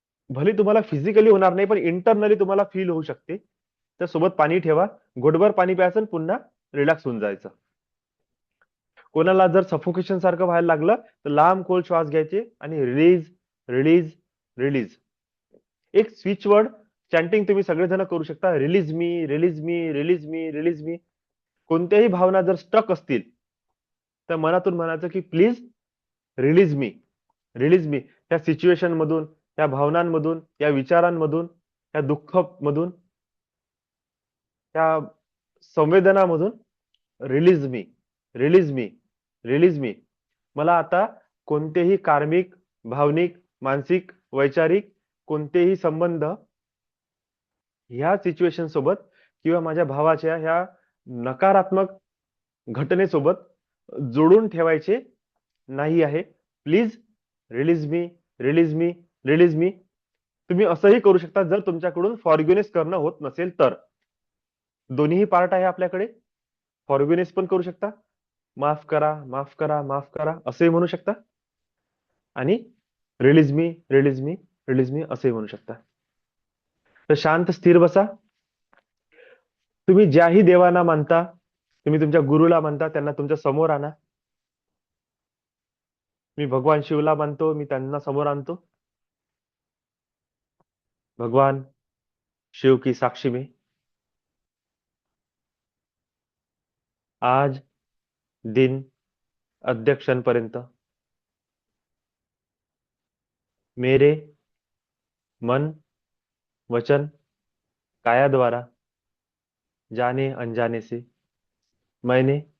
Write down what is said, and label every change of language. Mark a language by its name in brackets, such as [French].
[Marathi] भले तुम्हाला फिजिकली होणार नाही, पण इंटरनली तुम्हाला फील होऊ शकते. तर सोबत पाणी ठेवा, घोटभर पाणी प्यायचं आणि पुन्हा रिलॅक्स होऊन जायचं. कोणाला जर सफोकेशन सारखं व्हायला लागलं, तर लांब खोल श्वास घ्यायचे आणि रिलीज, रिलीज, रिलीज. एक स्विच वर्ड चॅन्टिंग तुम्ही सगळेजण करू शकता. [English] Release me, release me, release me, release me. [Marathi] कोणत्याही भावना जर स्टक असतील, तर मनातून म्हणायचं की [English] Please release me, release me. [Marathi] त्या सिच्युएशन मधून, त्या भावनांमधून, या विचारांमधून, त्या दुःख मधून, त्या संवेदनामधून [English] Release me, release me, release me. [Marathi] मला आता कोणतेही कार्मिक, भावनिक, मानसिक, वैचारिक कोणतेही संबंध ह्या सिच्युएशन सोबत किंवा माझ्या भावाच्या ह्या नकारात्मक घटनेसोबत जोडून ठेवायचे नाही आहे. [English] Please release me, release me, release me. [Marathi] तुम्ही असंही करू शकता, जर तुमच्याकडून फॉर्ग्युनेस करणं होत नसेल तर. दोन्हीही पार्ट आहे आपल्याकडे. फॉर्ग्युनेस पण करू शकता, माफ करा, माफ करा, माफ करा असंही म्हणू शकता. आणि [English] release me, release me, release me [Marathi] असंही म्हणू शकता. तर शांत स्थिर बसा. तुम्ही ज्याही देवांना मानता, तुम्ही तुमच्या गुरुला मानता, त्यांना तुमच्या समोर आणा. मी भगवान शिवला मानतो, मी त्यांना समोर आणतो. [Hindi] भगवान शिव की साक्षी में आज दिन अध्यक्षांपर्यंत मेरे मन, वचन, काया द्वारा, जाने अनजाने से मैंने